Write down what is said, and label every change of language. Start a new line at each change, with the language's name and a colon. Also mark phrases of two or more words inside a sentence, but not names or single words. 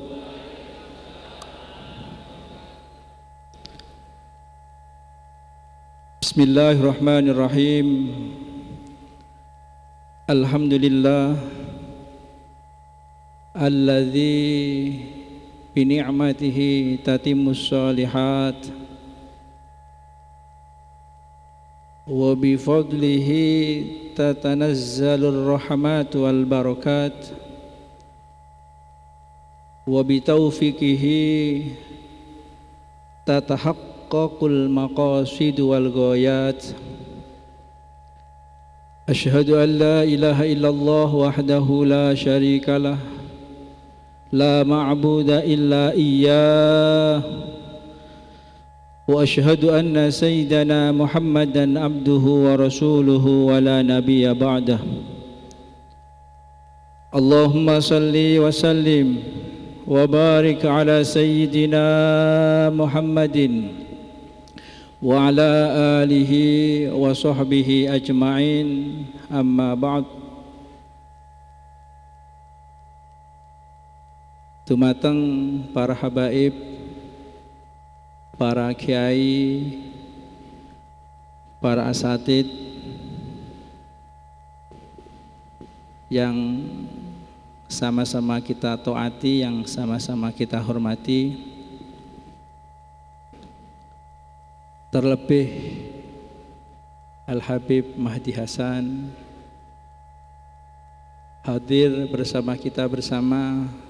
Arabic: بسم الله الرحمن الرحيم. الحمد لله الذي بنعمته تتم الصالحات وبفضله تتنزل الرحمات والبركات وبتوفيقه تتحقق المقاصد والغايات. أشهد أن لا إله إلا الله وحده لا شريك له لا معبود إلا إياه وأشهد أن سيدنا محمدا عبده ورسوله ولا نبي بعده. اللهم صل وسلم وبارك على سيدنا محمد وعلى آله وصحبه أجمعين، أما بعد.
Javanese: Dumateng para habaib, para kiai,
Indonesian: para asatid yang sama-sama kita taati, yang sama-sama kita hormati, terlebih Al-Habib Mahdi Hasan hadir bersama kita bersama.